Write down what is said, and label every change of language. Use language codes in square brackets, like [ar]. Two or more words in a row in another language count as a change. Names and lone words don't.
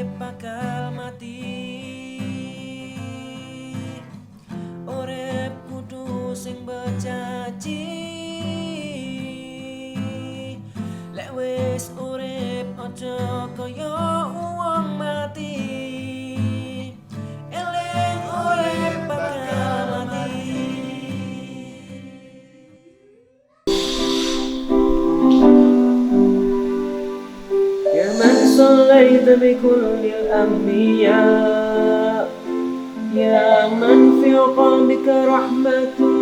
[jv] bakal mati. Urip kudu sing bejanji. Lek wis urip aja kaya wong mati. Eling urip bakal mati. [ar] يا من صليت بكل الأنبياء، يا من في قلبك رحمة